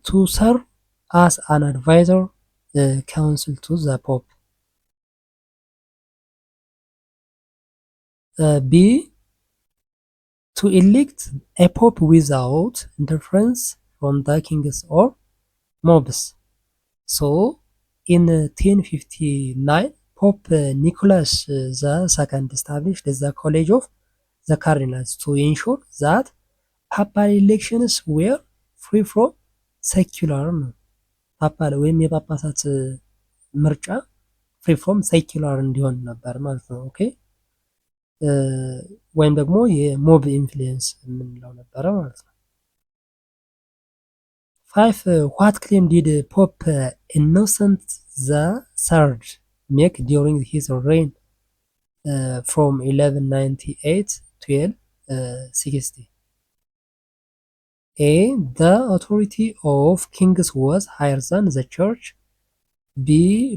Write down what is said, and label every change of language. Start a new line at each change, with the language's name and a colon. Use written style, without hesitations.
English: To serve as an advisor council to the pope. B. To elect a pope without interference from the kings or mobs. So, in 1059, Pope Nicholas II established the College of the Cardinals to ensure that papal elections were free from secular ነው።
Amharic: ፓፓል ወይም የጳጳሳት ምርጫ ፍሪ ፍሮም ሴኩላር እንዲሆን ነበር ማለት ነው።
English: ኦኬ ወይም ደግሞ የሞብ ኢንፍሉዌንስ የምንለው ነበረ ማለት ነው። 5. What claim did Pope Innocent III make during his reign from 1198 to 1260? A. The authority of kings was higher than the church. B.